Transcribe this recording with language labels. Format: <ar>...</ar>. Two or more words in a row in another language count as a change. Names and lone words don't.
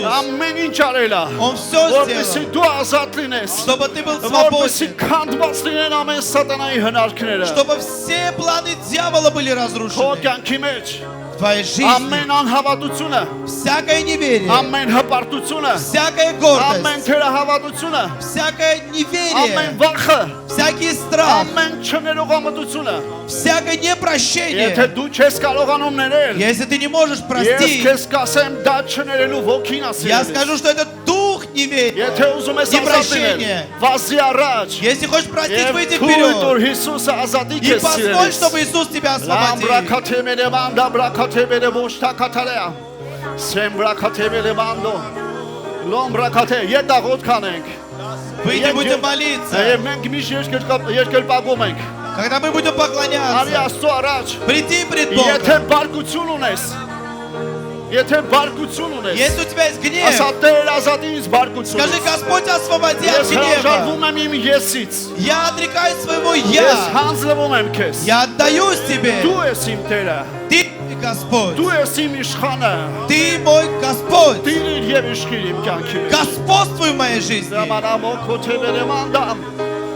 <hy>ամեն ինչ արել է,</hy> <ru>Он все</ru> <hy>որպեսզի</hy> <ru>сделал,</ru> <hy>դու ազատ լինես,</hy> <ru>чтобы ты был</ru> <hy>որպեսզի</hy> <ru>свободен,</ru> <hy>քանդված լինեն ամեն սատանայի հնարքները,</hy> <ru>чтобы все планы дьявола были</ru> <hy>քո</hy> <ru>разрушены.</ru> <hy>կյանքի մեջ</hy> <ru>В твоей жизни</ru> <hy>ամեն անհավատությունը,</hy> <ru>всякое неверие,</ru> <hy>ամեն հպարտությունը,</hy> <ru>всякая</ru> <hy>ամեն</hy> <ru>гордость,</ru> <hy>թերահավատությունը,</hy> <ru>всякое</ru> <hy>ամեն</hy> <ru>неверие,</ru> <hy>վախը,</hy> <ru>всякий страх,</ru> <hy>ամեն չներողամտությունը,</hy> <ru>всякое</ru> <hy>եթե</hy> <ru>непрощение.</ru> <hy>դու չես կարողանում ներել,</hy> <ru>Если ты не можешь</ru> <hy>ես</hy> <ru>простить,</ru> <hy>քեզ կասեմ դա չներելու ոգին</hy> <ru>я</ru> <hy>ասել։</hy> <ru>скажу, что это дух неверия.</ru> <hy>Եթե ուզում ես ազատ լինել,</hy> <ru>Непрощение.</ru> <hy>վազի առաջ,</hy> <ru>Если хочешь простить,</ru> <hy>եւ</hy> <ru>выйди</ru> <hy>թույլ տուր</hy> <ru>вперед.</ru> <hy>Հիսուսը ազատի</hy> <ru>И</ru> <hy>քեզ</hy> <ru>позволь,</ru> <hy>սիրելիս։</hy> <ru>чтобы Иисус тебя освободил. Լամբրակաթեմենեման դաբրակաթեմենե ոշտակաթալեա։ Սեմբրակաթեմենեմանդո։ Լոմբրակաթե յետաղոտ կանենք։ Выйди, будем молиться.</ru> <hy>Եվ մենք միշտ երկրպագում ենք։</hy> <ru>Когда мы будем</ru> <hy>Արի</hy> <ru>поклоняться,</ru> <hy>Աստծո առաջ։</hy> <ru>приди пред Богом.</ru> <hy>Եթե բարկություն ունես, եթե բարկություն ունես,</hy> <ru>Если у тебя есть</ru> <hy>ասա</hy> <ru>гнев,</ru> <hy>Տեր ազատի ինձ բարկություն։</hy> <ru>скажи, Господь, освободи от</ru> <hy>Ես</hy> <ru>гнева.</ru> <hy>հրաժարվում եմ իմ եսից։</hy> <ru>Я отрекаюсь своего</ru> <hy>Ես</hy> <ru>«я».</ru> <hy>հանձնվում եմ քեզ։</hy> <ru>Я отдаюсь тебе.</ru> <hy>Դու ես իմ Տերը։</hy> <ru>Ты мой Господь.</ru> <hy>Դու ես իմ իշխանը։</hy> <ru>Ты мой Господь.</ru> <hy>Տիրիր եւ իշխիր իմ կյանքի մեջ։</hy> <ru>Господствуй в моей жизни. Ժամանամոքոթեվերեմանդամ։</ru>